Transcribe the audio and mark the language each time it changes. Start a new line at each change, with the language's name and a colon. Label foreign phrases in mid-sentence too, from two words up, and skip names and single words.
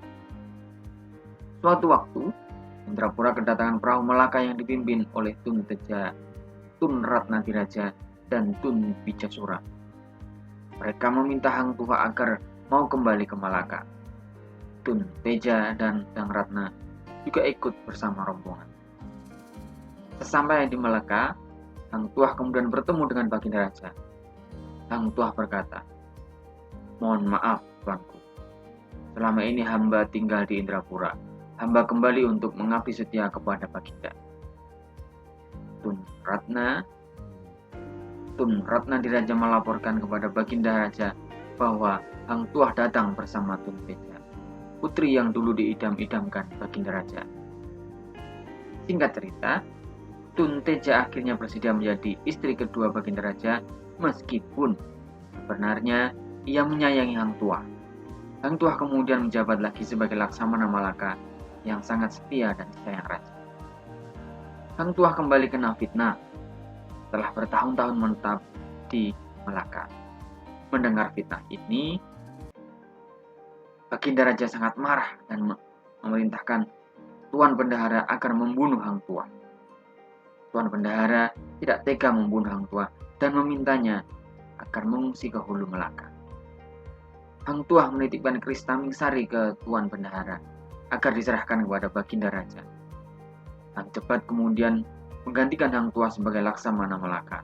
Indonesian: Suatu waktu, Indrapura kedatangan perahu Melaka yang dipimpin oleh Tun Teja, Tun Ratnadiraja, dan Tun Bijasura. Mereka meminta Hang Tuah agar mau kembali ke Malaka. Tun Teja dan Dang Ratna juga ikut bersama rombongan. Sesampai di Malaka, Hang Tuah kemudian bertemu dengan Baginda Raja. Hang Tuah berkata, "Mohon maaf, tuanku. Selama ini hamba tinggal di Indrapura. Hamba kembali untuk mengabdi setia kepada Baginda." Tun Ratnadiraja melaporkan kepada Baginda Raja bahwa Hang Tuah datang bersama Tun Teja, putri yang dulu diidam-idamkan Baginda Raja. Singkat cerita, Tun Teja akhirnya bersedia menjadi istri kedua Baginda Raja meskipun sebenarnya ia menyayangi Hang Tuah. Hang Tuah kemudian menjabat lagi sebagai Laksamana Malaka yang sangat setia dan disayang raja. Hang Tuah kembali kena fitnah setelah bertahun-tahun menetap di Malaka. Mendengar fitnah ini, Baginda Raja sangat marah dan memerintahkan Tuan Bendahara agar membunuh Hang Tuah. Tuan Bendahara tidak tega membunuh Hang Tuah dan memintanya agar mengungsi ke Hulu Melaka. Hang Tuah menitipkan keris Taming Sari ke Tuan Bendahara agar diserahkan kepada Baginda Raja. Hang Jebat kemudian menggantikan Hang Tuah sebagai Laksamana Malaka.